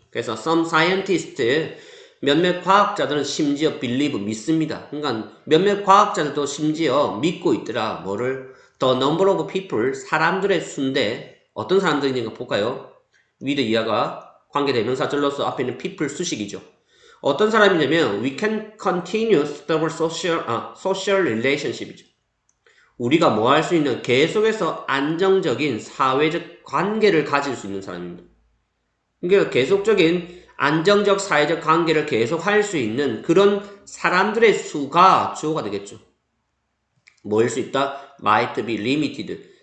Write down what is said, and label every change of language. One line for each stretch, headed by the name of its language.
Korean: 그래서
English: some scientist,
Korean: 몇몇 과학자들은 심지어 believe, 믿습니다. 그러니까 몇몇 과학자들도 심지어 믿고 있더라. 뭐를?
English: The number of people,
Korean: 사람들의 수인데 어떤 사람들인가 볼까요? with 이하가 관계대명사절로서 앞에 있는 people 수식이죠. 어떤 사람이냐면
English: we can continue stable social relationship이죠.
Korean: 우리가 뭐 할 수 있는 계속해서 안정적인 사회적 관계를 가질 수 있는 사람입니다. 그러니까 계속적인 안정적 사회적 관계를 계속 할 수 있는 그런 사람들의 수가 주어가 되겠죠. 뭐일 수 있다?
English: might be limited.